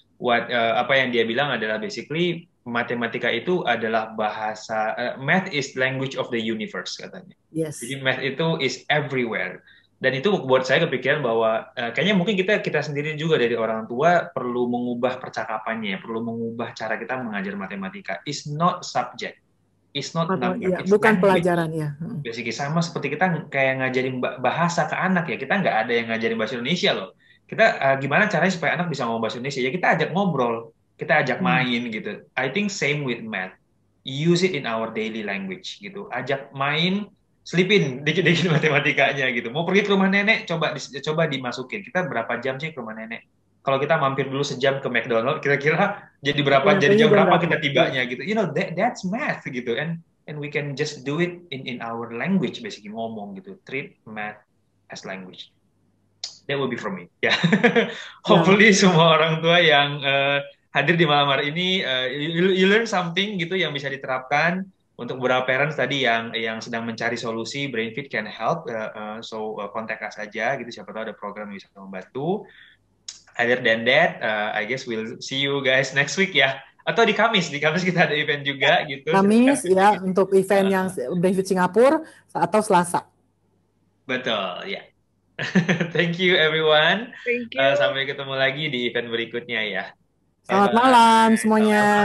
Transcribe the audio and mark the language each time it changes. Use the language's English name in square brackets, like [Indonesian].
[Indonesian] Apa yang dia bilang adalah basically matematika itu adalah bahasa, [English] math is language of the universe [Indonesian] katanya. [English] Yes. [Indonesian] Jadi [English] math itu is everywhere. [Indonesian] Dan itu buat saya kepikiran bahwa kayaknya mungkin kita sendiri juga dari orang tua perlu mengubah percakapannya, perlu mengubah cara kita mengajar matematika. [English] It's not subject, it's not number, ya, it's [Indonesian] bukan [English] language. [Indonesian] Pelajaran ya. Basically sama seperti kita kayak ngajarin bahasa ke anak ya, kita nggak ada yang ngajarin bahasa Indonesia loh. Kita gimana caranya supaya anak bisa ngomong bahasa Indonesia? Ya kita ajak ngobrol, kita ajak main gitu. [English] I think same with math, use it in our daily language [Indonesian] gitu. Ajak main, selipin dikit-dikit matematikanya gitu. Mau pergi ke rumah nenek, coba dimasukin. Kita berapa jam sih ke rumah nenek? Kalau kita mampir dulu sejam ke McDonald, kira-kira jadi berapa? Jadi jam berapa kita tibanya gitu? [English] You know, that's math gitu. And we can just do it in our language, basically [Indonesian] ngomong gitu. [English] Treat math as language. That will be from me. Yeah. [Indonesian] Hopefully semua orang tua yang hadir di malam hari ini, [English] you learn something [Indonesian] gitu yang bisa diterapkan. Untuk beberapa parents tadi yang sedang mencari solusi, BrainFit [English] can help. So contact us [Indonesian] saja gitu. Siapa tahu ada program yang bisa membantu. [English] Other than that, I guess we'll see you guys next week [Indonesian] ya. Atau di Kamis kita ada event juga gitu. Kamis ya untuk event yang BrainFit Singapura atau Selasa. Betul ya. [English] Thank you everyone. Thank you. [Indonesian] Sampai ketemu lagi di event berikutnya ya. Selamat malam semuanya.